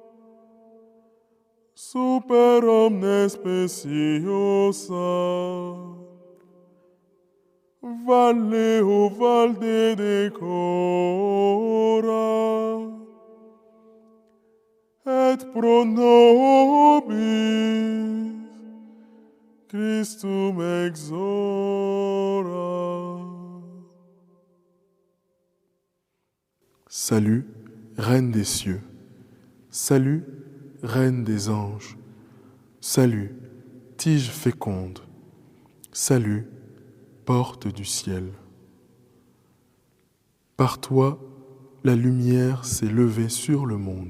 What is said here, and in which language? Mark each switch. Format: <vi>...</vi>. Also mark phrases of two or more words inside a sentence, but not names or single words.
<la>super omnes speciosa, valle o valde decora, et pro nobis Christum exora.</la> <fr>Salut, Reine des cieux. Salut, reine des anges. Salut, tige féconde. Salut, porte du ciel. Par toi, la lumière s'est levée sur le monde.</fr>